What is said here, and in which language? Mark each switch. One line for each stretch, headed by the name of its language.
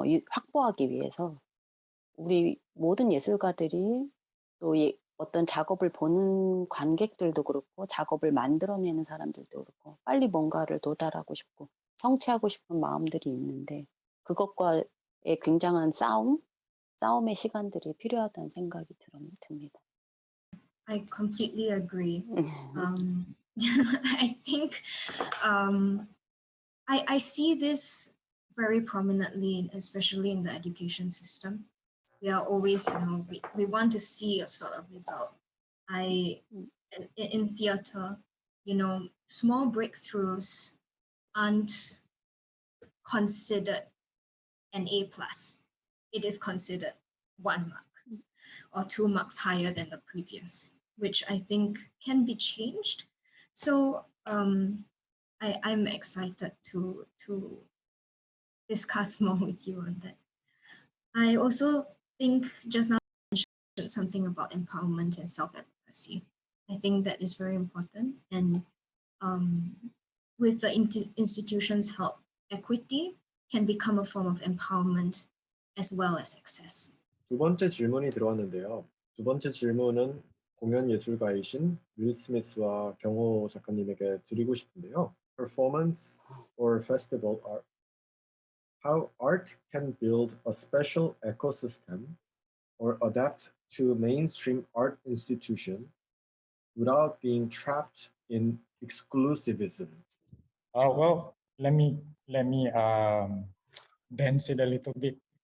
Korean: 확보하기 위해서 우리 모든 예술가들이 또 어떤 작업을 보는 관객들도 그렇고 작업을 만들어내는 사람들도 그렇고 빨리 뭔가를 도달하고 싶고 성취하고 싶은 마음들이 있는데 그것과의 굉장한 싸움의 시간들이 필요하다는 생각이 듭니다.
English: I completely agree. I think I see this very prominently, especially in the education system. We are always, we want to see a sort of result. In theater, small breakthroughs aren't considered an A+. It is considered 1 mark or 2 marks higher than the previous, which I think can be changed. So I'm excited to discuss more with you on that. I also think just now you mentioned something about empowerment and self-advocacy. I think that is very important. And with the institutions' help, equity can become a form of empowerment as well as access.
Korean: 두 번째 질문이 들어왔는데요. 두 번째 질문은 공연 예술가이신 윌 스미스와 경호 작가님에게 드리고 싶은데요.
English: Performance or festival art. How art can build a special ecosystem or adapt to mainstream art institution without being trapped in exclusivism. Well, let me dance it a little bit.